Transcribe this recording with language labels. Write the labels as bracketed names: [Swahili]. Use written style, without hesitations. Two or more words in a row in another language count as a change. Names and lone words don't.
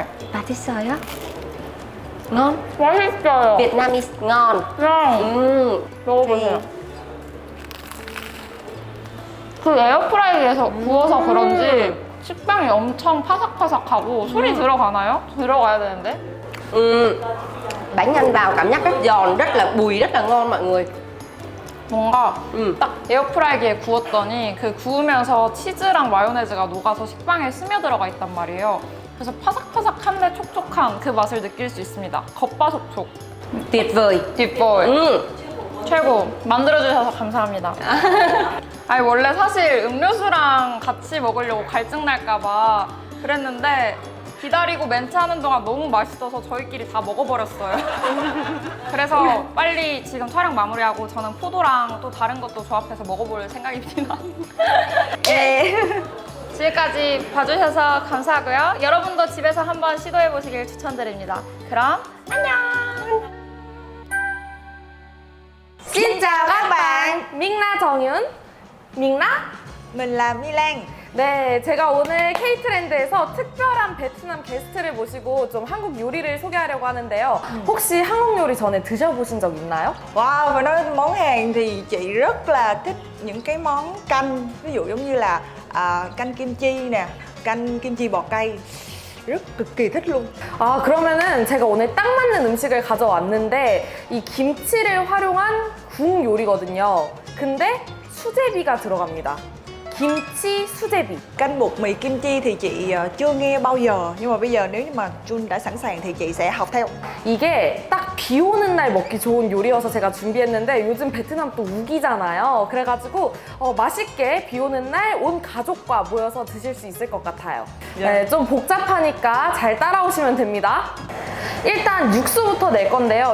[Korean] 맛있어요? Ngon. 맛있어요. [Vietnamese] Vietnamese ngon. [Korean] 그냥 먹어보세요. 그 에어프라이기에서 구워서 그런지 식빵이 엄청 파삭파삭하고 소리 들어가나요? 들어가야 되는데. [Vietnamese] Ừ. Bánh ăn vào cảm giác rất giòn, rất là bùi, rất là ngon mọi người. [Korean] 뭔가 딱 에어프라이기에 구웠더니 그 구우면서 치즈랑 마요네즈가 녹아서 식빵에 스며들어가 있단 말이에요. 그래서 파삭파삭한데 촉촉한 그 맛을 느낄 수 있습니다. 겉바속촉. [Vietnamese] Tuyệt vời. [Korean] 뒷볼. [Vietnamese] Ừ. [Korean] 최고. 만들어주셔서 감사합니다. 아니 원래 사실 음료수랑 같이 먹으려고 갈증 날까봐 그랬는데 기다리고 멘트하는 동안 너무 맛있어서 저희끼리 다 먹어버렸어요. 그래서 빨리 지금 촬영 마무리하고 저는 포도랑 또 다른 것도 조합해서 먹어볼 생각입니다. 예. 지금까지 봐주셔서 감사하고요. 여러분도 집에서 한번 시도해보시길 추천드립니다. 그럼 안녕! [Vietnamese] Xin chào các bạn. [Korean] 밍나 정윤, 밍나? [Vietnamese] Mình là Milan. [Korean] 네, 제가 오늘 케이트랜드에서 특별한 베트남 게스트를 모시고 좀 한국 요리를 소개하려고 하는데요. 혹시 한국 요리 전에 드셔보신 적 있나요? [Vietnamese] Wow, và nói món Hàn thì chị rất là thích những cái món canh. Ví dụ giống như là canh kim chi nè, canh kim chi bò cay. rất cực kỳ thích luôn. [Korean] 아, 그러면은 제가 오늘 딱 맞는 음식을 가져왔는데 이 김치를 활용한 국 요리거든요. 근데 수제비가 들어갑니다. 김치 수제비. [Vietnamese] Canh bột mì kim chi thì chị chưa nghe bao giờ, nhưng mà bây giờ nếu như mà Jun đã sẵn sàng thì chị sẽ học theo. [Korean] 이게 딱 비 오는 날 먹기 좋은 요리여서 제가 준비했는데 요즘 베트남 또 우기잖아요. 그래가지고 맛있게 비 오는 날 온 가족과 모여서 드실 수 있을 것 같아요. 네, 좀 복잡하니까 잘 따라오시면 됩니다. 일단 육수부터 낼 건데요.